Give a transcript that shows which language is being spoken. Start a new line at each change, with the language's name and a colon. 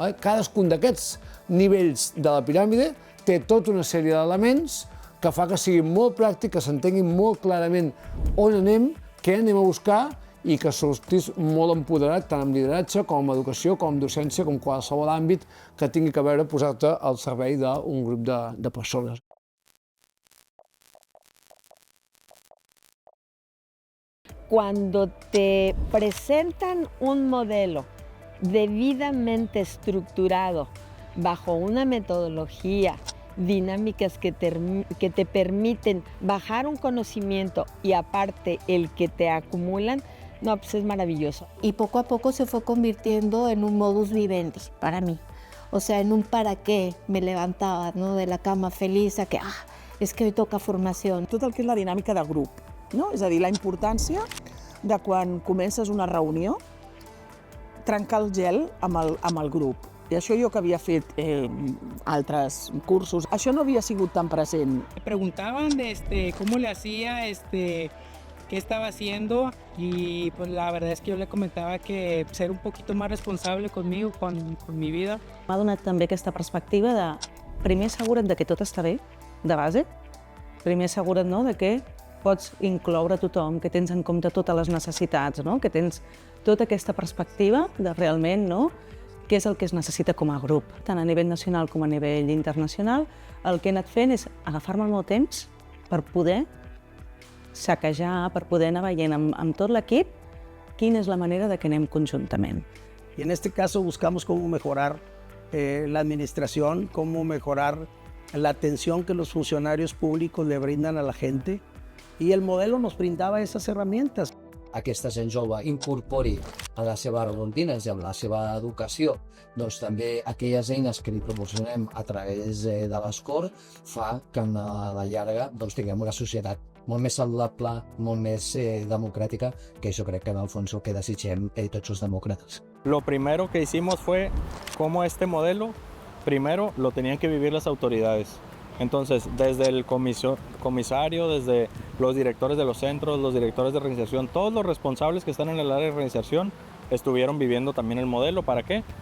Catalan: Cadascun d'aquests nivells de la piràmide té tota una sèrie d'elements que fa que sigui molt pràctic, que s'entengui molt clarament on anem, què anem a buscar i que sortís molt empoderat tant amb lideratge com amb educació, com amb docència, com qualsevol àmbit que tingui a veure posar-te al servei d'un grup de persones.
Spanish: cuando te presentan un modelo debidamente estructurado bajo una metodología, dinámicas que te permiten bajar un conocimiento y aparte el que te acumulan, no, pues es maravilloso. Y poco a poco se fue convirtiendo en un modus vivendi para mí. O sea, en un para qué me levantava, no?, de la cama feliç a que, és que hoy toca formació.
Catalan: Tot el que és la dinàmica de grup, no? És a dir, la importància de quan comences una reunió, trencar el gel amb el grup. I això jo que havia fet altres cursos, això no havia sigut tan present.
Spanish: Me preguntaban cómo le hacía, qué estaba haciendo, y pues la verdad es que yo le comentaba que ser un poquito más responsable conmigo, con mi vida.
Catalan: M'ha donat també aquesta perspectiva de primer assegura't de que tot està bé, de base, primer assegura't, no?, de que pots incloure tothom, que tens en compte totes les necessitats, no?, que tens tota aquesta perspectiva de realment, no?, què és el que es necessita com a grup. Tant a nivell nacional com a nivell internacional, el que he anat fent és agafar-me el meu temps per poder saquejar, per poder anar veient amb tot l'equip quina és la manera de que anem conjuntament.
Spanish: Y en este caso buscamos cómo mejorar la administración, cómo mejorar la atención que los funcionarios públicos le brindan a la gente, y el modelo nos brindaba esas herramientas.
Catalan: Aquesta gent jove incorpori a les seves rutines i amb la seva educació doncs també aquelles eines que li proporcionem a través de l'ESCOR fa que a la llarga doncs, tinguem una societat molt més saludable, molt més democràtica, que això crec que en el fons el que desitgem tots els demòcrates.
Spanish: Lo primero que hicimos fue cómo este modelo, primero lo tenían que vivir las autoridades. Entonces, desde el comisario, desde los directores de los centros, los directores de reinserción, todos los responsables que están en el área de reinserción estuvieron viviendo también el modelo. ¿Para qué?